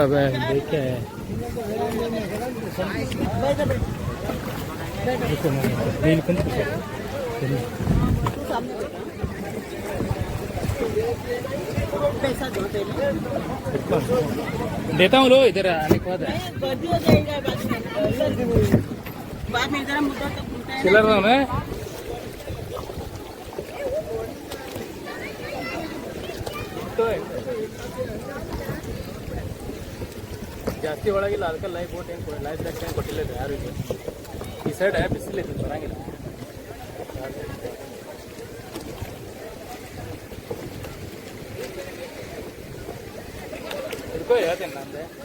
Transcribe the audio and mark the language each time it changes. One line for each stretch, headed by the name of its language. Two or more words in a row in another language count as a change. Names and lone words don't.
Hindi: अब देख के देता हूँ. लो इधर आने के बाद चिल्लर रहा हूँ मैं.
Kannada: ಜಾಸ್ತಿ ಒಳಗಿಲ್ಲ, ಅದಕ್ಕೆ
English: life boat
Kannada: ಏನು
English: life jacket
Kannada: ಏನು ಕೊಟ್ಟಿಲ್ಲ ಯಾರು. ಈ ಸೈಡ್ ಬಿಸಿಲಿತ್ತು ಬರಂಗಿಲ್ಲ. ಇದಕ್ಕೋ ಹೇಳ್ತೇನೆ ನಂದೆ